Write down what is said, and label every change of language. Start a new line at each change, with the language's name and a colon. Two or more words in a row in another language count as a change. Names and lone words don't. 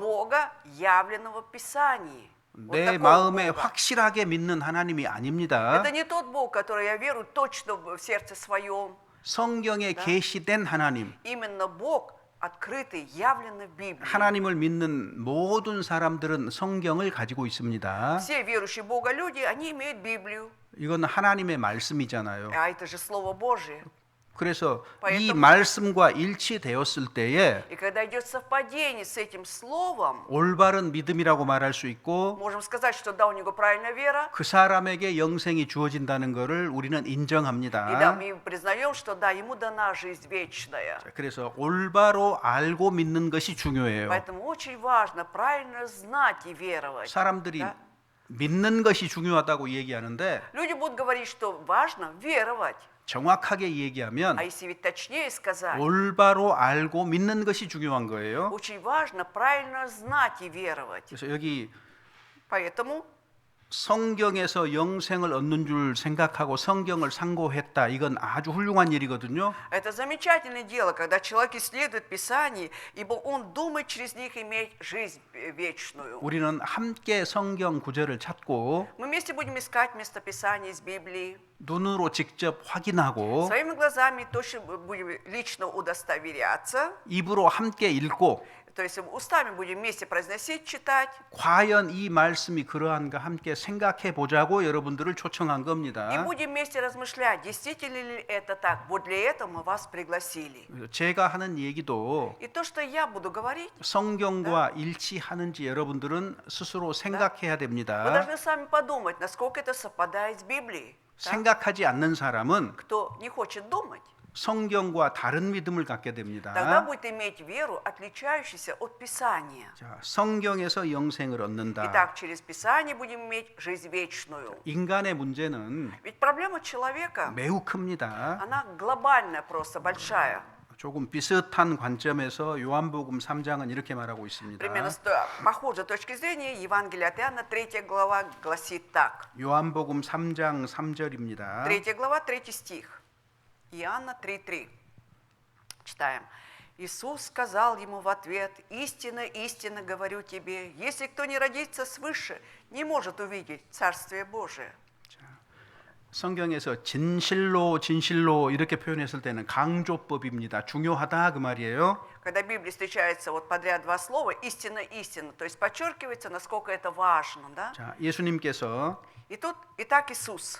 Russian: Бога, явленного в Писании. Вот
Korean: 내
Russian: такого
Korean: 마음에
Russian: Бога.
Korean: 확실하게 믿는 하나님이 아닙니다.
Russian: Это не тот Бог, который я верую точно в сердце своем.
Korean: 성경에 계시된 하나님.
Russian: Именно Бог, открытый, явленный в Библии.
Korean: 하나님을 믿는 모든 사람들은 성경을 가지고 있습니다.
Russian: Все верующие в Бога люди, они имеют Библию.
Korean: 이건 하나님의 말씀이잖아요.
Russian: А это же Слово Божие.
Korean: 그래서 이
Russian: Поэтому-
Korean: 말씀과 일치되었을 때에
Russian: И когда идет совпадение с этим словом,
Korean: 올바른 믿음이라고 말할 수 있고
Russian: можем сказать, что да, у него правильная вера,
Korean: 그 사람에게 영생이 주어진다는 것을 우리는
Russian: и да,
Korean: 인정합니다.
Russian: мы признаем, что да, ему дана жизнь вечная.
Korean: 그래서 올바로 알고 믿는 것이 중요해요.
Russian: Поэтому очень важно правильно знать и веровать.
Korean: 사람들이
Russian: Да?
Korean: 믿는 것이 중요하다고 얘기하는데
Russian: Люди будут говорить, что важно веровать.
Korean: 정확하게 얘기하면
Russian: А если ведь точнее сказать,
Korean: 올바로 알고 믿는 것이 중요한 거예요.
Russian: очень важно правильно знать и веровать.
Korean: 그래서 여기
Russian: Поэтому
Korean: 성경에서 영생을 얻는 줄 생각하고 성경을 상고했다. 이건 아주 훌륭한 일이거든요.
Russian: это замечательное дело, когда человек исследует Писание, ибо он думает через них иметь жизнь вечную.
Korean: 우리는 함께 성경 구절을 찾고
Russian: Мы вместе будем искать местописание из Библии,
Korean: 눈으로 직접 확인하고
Russian: своими глазами точно будем лично удостоверяться,
Korean: 입으로 함께 읽고
Russian: то есть устами будем вместе произносить, читать,
Korean: 과연 이 말씀이 그러한가 함께 생각해 보자고 여러분들을 초청한
Russian: и
Korean: 겁니다.
Russian: будем вместе размышлять, действительно ли это так. Вот для этого мы вас пригласили.
Korean: 제가 하는 얘기도
Russian: И то, что я буду говорить,
Korean: 성경과 일치하는지 여러분들은 스스로 생각해야
Russian: вы
Korean: 됩니다.
Russian: должны сами подумать, насколько это совпадает с Библией. Да?
Korean: 생각하지 않는 사람은
Russian: Кто не хочет думать,
Korean: 성경과 다른 믿음을 갖게
Russian: тогда
Korean: 됩니다.
Russian: будет иметь веру, отличающуюся от Писания.
Korean: 자, 성경에서 영생을 얻는다.
Russian: Итак, через Писание будем иметь жизнь вечную.
Korean: 인간의 문제는
Russian: Ведь проблема человека,
Korean: 매우 큽니다.
Russian: она глобальная просто, большая.
Korean: 조금 비슷한 관점에서 요한복음 3장은 이렇게 말하고 있습니다.
Russian: Примерно с похожей точки зрения Евангелие от Иоанна, 3 глава, гласит так.
Korean: 요한복음 3장 3절입니다.
Russian: 3 глава, 3 стих. Иоанна 3:3. Читаем. Иисус сказал ему в ответ: «Истинно, истинно говорю тебе, если кто не родится свыше, не может увидеть Царствие Божие».
Korean: 성경에서 진실로 진실로 이렇게 표현했을 때는 강조법입니다. 중요하다 그 말이에요.
Russian: Когда в Библии встречается вот подряд два слова «истинно, истинно», то есть подчеркивается, насколько это важно, да?
Korean: 자, 예수님께서
Russian: И тут, итак, Иисус